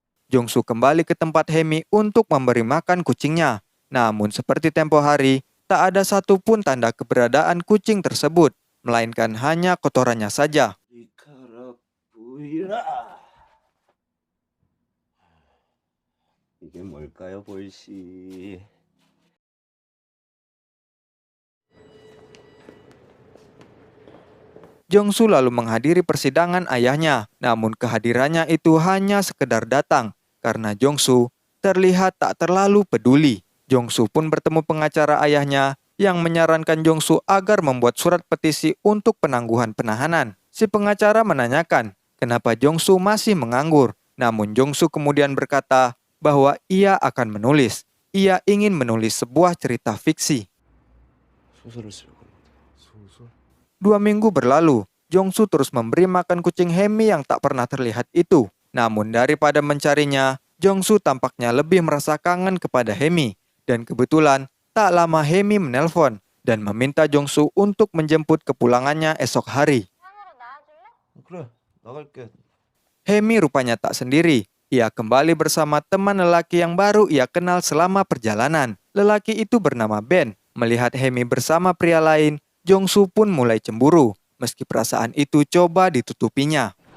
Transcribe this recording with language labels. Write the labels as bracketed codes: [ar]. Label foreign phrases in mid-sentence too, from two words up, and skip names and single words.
[id] Jongsu kembali ke tempat Hemi untuk memberi makan kucingnya. Namun seperti tempo hari, tak ada satupun tanda keberadaan kucing tersebut, melainkan hanya kotorannya saja. [ko] 머리카락 보이라. 이게 뭘까요, 볼씨? [id] Jongsu lalu menghadiri persidangan ayahnya, namun kehadirannya itu hanya sekedar datang, karena Jongsu terlihat tak terlalu peduli. Jongsu pun bertemu pengacara ayahnya yang menyarankan Jongsu agar membuat surat petisi untuk penangguhan penahanan. Si pengacara menanyakan kenapa Jongsu masih menganggur, namun Jongsu kemudian berkata bahwa ia akan menulis. Ia ingin menulis sebuah cerita fiksi. [ko] 소설을 쓸 겁니다. 소설? [id] 2 minggu berlalu, Jongsu terus memberi makan kucing Hemi yang tak pernah terlihat itu. Namun daripada mencarinya, Jongsu tampaknya lebih merasa kangen kepada Hemi. Dan kebetulan, tak lama Hemi menelpon dan meminta Jongsu untuk menjemput kepulangannya esok hari. [ko] 그래, 나갈게. [id] Hemi rupanya tak sendiri. Ia kembali bersama teman lelaki yang baru ia kenal selama perjalanan. Lelaki itu bernama Ben. Melihat Hemi bersama pria lain, Jongsu pun mulai cemburu, meski perasaan itu coba ditutupinya.